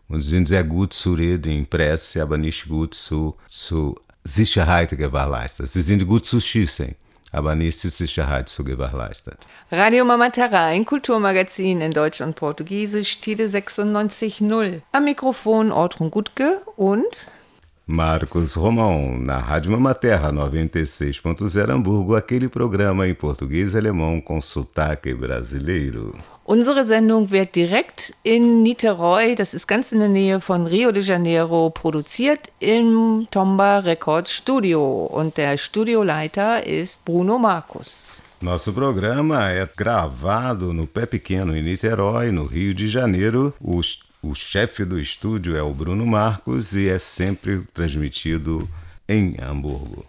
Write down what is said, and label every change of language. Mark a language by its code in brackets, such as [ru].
[de] Und sie sind sehr gut zu reden in Presse, aber nicht gut zu Sicherheit gewährleistet. Sie sind gut zu schießen. Aber nicht die Sicherheit zu gewährleisten. Radio Mama Terra, ein Kulturmagazin in Deutsch und Portugiesisch, Tide 96.0. Am Mikrofon Ortrun Gutke und [pt] Marcos Romão, na Rádio Mama Terra 96.0 Hamburgo, aquele programa em português e alemão com sotaque brasileiro. [de] Unsere Sendung wird direkt in Niterói, das ist ganz in der Nähe von Rio de Janeiro, produziert im Tomba Records Studio. Und der Studioleiter ist Bruno Marcos. [pt] Nosso programa é gravado no Pé Pequeno em Niterói, no Rio de Janeiro. O chefe do estúdio é o Bruno Marcos e é sempre transmitido em Hamburgo.